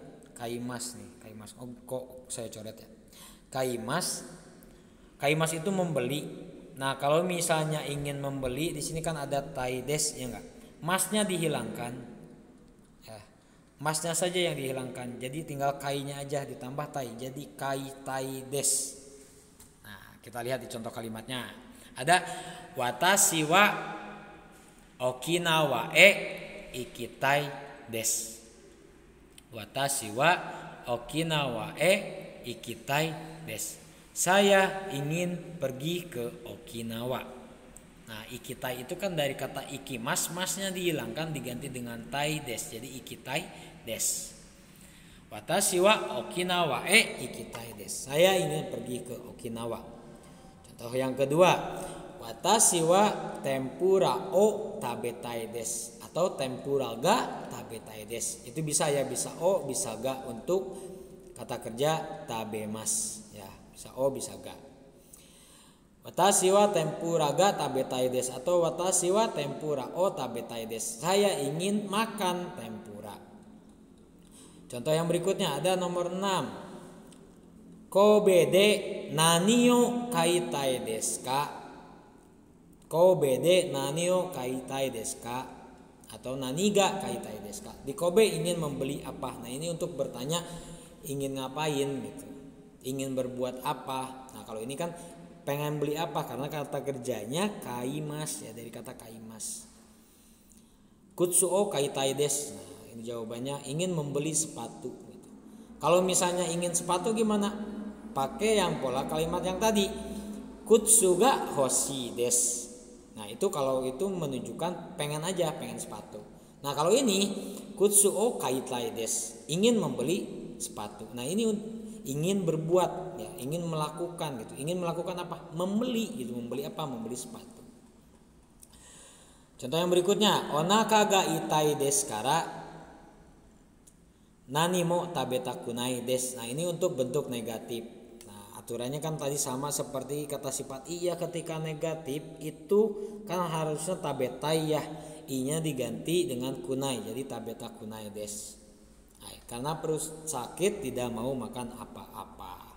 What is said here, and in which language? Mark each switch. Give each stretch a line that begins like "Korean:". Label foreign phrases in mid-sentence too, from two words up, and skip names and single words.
Indonesian: Kaimas nih, kaimas. Oh, kok saya coret ya? Kaimas itu membeli. Nah, kalau misalnya ingin membeli, di sini kan ada
Japanese: たいです,
Indonesian: ya enggak? Masnya dihilangkan. Ya, masnya saja yang dihilangkan. Jadi tinggal kainya aja ditambah tai. Jadi
Japanese: 買いたいです.
Indonesian: Nah, kita lihat di contoh kalimatnya.
Japanese: Ada 私は沖縄に行きたいです. 私は沖縄に行きたいです.
Indonesian: Saya ingin pergi ke Okinawa. Nah, ikitai itu kan dari kata ikimas, masnya dihilangkan diganti dengan
Japanese: たいです.
Indonesian: Jadi
Japanese: 行きたいです. 私は沖縄に行きたいです.
Indonesian: Saya ingin pergi ke Okinawa. Contoh yang kedua,
Japanese: 私は天ぷらを食べたいです atau 天ぷらが食べたいです.
Indonesian: Itu bisa ya, bisa o, bisa ga untuk kata kerja tabemas ya, bisa o, bisa ga.
Japanese: 私は天ぷらが食べたいです atau 私は天ぷらを食べたいです.
Indonesian: Saya ingin makan tempura. Contoh yang berikutnya ada nomor 6.
Japanese: 神戸で何を買いたいですか? 神戸で何を買いたいですか? Atau 何が買いたいですか?
Indonesian: Di Kobe ingin membeli apa? Nah, ini untuk bertanya ingin ngapain gitu. Ingin berbuat apa? Nah, kalau ini kan pengen beli apa, karena kata kerjanya kaimas ya, dari kata kaimas.
Japanese: 靴を買いたいです.
Indonesian: Nah, ini jawabannya ingin membeli sepatu gitu. Kalau misalnya ingin sepatu gimana? Pakai yang pola kalimat yang tadi.
Japanese: 靴が欲しいです.
Indonesian: Nah, itu kalau itu menunjukkan pengen aja, pengen sepatu. Nah, kalau ini
Japanese: 靴を買いたいです,
Indonesian: ingin membeli sepatu. Nah, ini ingin berbuat ya, ingin melakukan gitu. Ingin melakukan apa? Membeli gitu. Membeli apa? Membeli sepatu. Contoh yang berikutnya,
Japanese: お腹が痛いですから何も食べたくないです.
Indonesian: Nah, ini untuk bentuk negatif. Nah, aturannya kan tadi sama seperti kata sifat iya, ketika negatif itu kan harusnya tabetai ya. I-nya diganti dengan kunai, jadi
Japanese: 食べたくないです.
Indonesian: Nah, karena perut sakit tidak mau makan apa-apa.